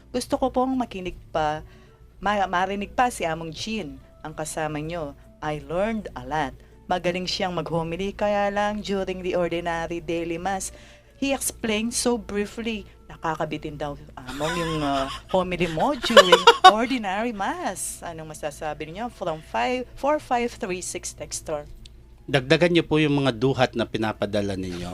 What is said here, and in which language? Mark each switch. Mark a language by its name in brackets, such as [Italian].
[Filipino] Gusto ko pong makinig pa, marinig pa si Among Jean, ang kasama nyo. [English] I learned a lot. [Filipino] Magaling siyang mag-homily, kaya lang [English] during the ordinary daily mass, he explained so briefly, [Filipino] nakakabitin daw Among yung homily mo during ordinary mass. Anong masasabi niyo? From 4536 texter. Dagdagan niyo po yung mga duhat na pinapadala ninyo.